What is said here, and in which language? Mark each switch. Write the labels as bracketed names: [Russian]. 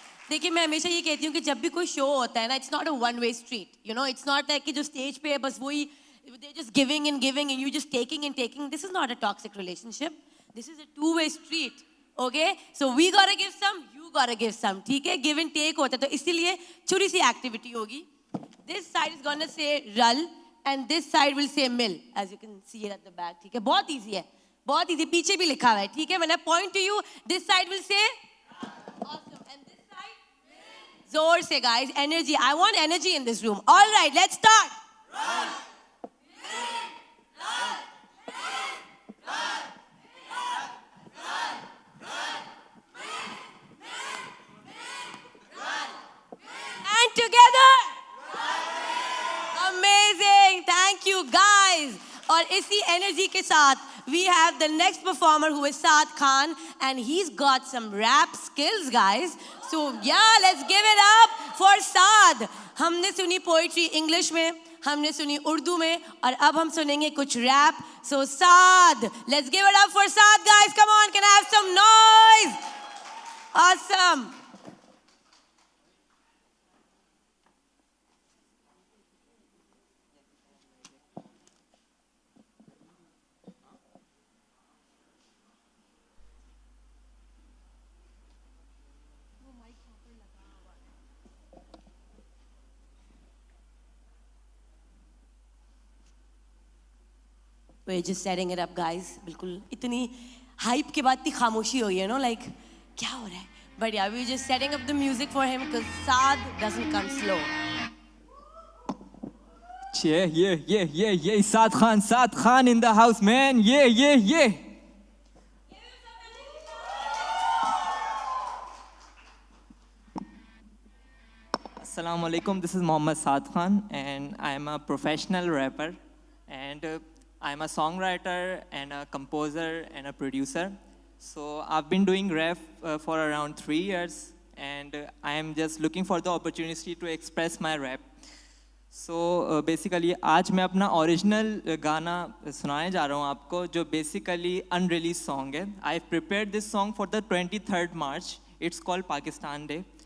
[Hindi] देखिए मैं हमेशा ये कहती हूँ कि जब भी कोई शो होता है ना, [English] it's not a one-way street. It's not like [Hindi] कि जो stage पे है बस वही, [English] they're just giving and you just taking and taking. This is not a toxic relationship. This is a two-way street. Okay? So we gotta give some, you gotta give some. [Hindi] ठीक है? [English] Give and take [Hindi] होता है. तो इसीलिए छोटी सी activity होगी. [English] This side is gonna say Ral and this side will say Mil, as you can see it at the back. [Hindi] ठीक है? बहुत easy है. बहुत easy. पीछे भी लिखा हुआ है. ठीक है? [English] When I point to you, this side will say awesome, and this side Mil. [Hindi] जोर से [English] guys, energy. I want energy in this room. All right, let's start. Ral. And together. Amazing. Thank you guys. [Hindi] और इसी energy के साथ [English] we have the next performer who is Saad Khan and he's got some rap skills guys. So yeah, let's give it up for Saad. [Hindi] हमने सुनी poetry English में, हमने सुनी उर्दू में और अब हम सुनेंगे कुछ rap. [English] So Saad, let's give it up for Saad guys. Come on, can I have some noise? Awesome. we're just setting it up, guys. [Hindi] बिल्कुल इतनी hype के बाद इतनी खामोशी हो गई है, like क्या हो रहा है? [English] But yeah, we're just setting up the music for him because Saad doesn't come slow. Yeah. Saad Khan in the house, man. Yeah. Assalamu alaikum. This is Mohammad Saad Khan, and I'm a professional rapper, and I'm a songwriter and a composer and a producer. So I've been doing rap for around 3 years, and I am just looking for the opportunity to express my rap. So basically [Hindi] आज मैं अपना original गाना सुनाने जा रहा हूँ आपको, जो [English] basically unreleased song [Hindi] है. [English] I've prepared this song for the 23rd March. It's called Pakistan Day.